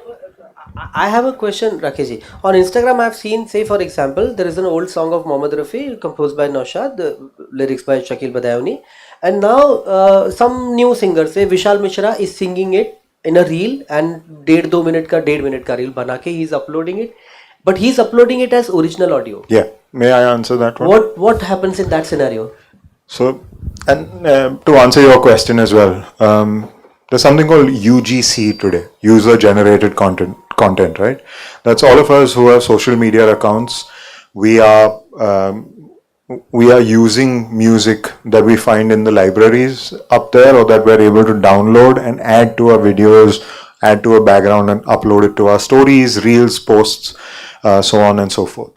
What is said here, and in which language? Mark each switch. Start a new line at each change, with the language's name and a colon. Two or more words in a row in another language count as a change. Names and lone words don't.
English: I have a question, Rakeshji. On Instagram, I've seen, say for example, there is an old song of Mohammad Rafi composed by Naushad, the lyrics by Shakil Badayuni, and now some new singer, say Vishal Mishra, is singing it in a reel, and
Hindi: 1.5 मिनट का रील बना के
English: he's uploading it, but he's uploading it as original audio. yeah, may I answer that one? What happens in that scenario? So, and to answer your question as well, there's something called UGC today, user generated content, right? That's all of us who have social media accounts. We are using music that we find in the libraries up there, or that we're able to download and add to our videos, add to a background and upload it to our stories, reels, posts, so on and so forth.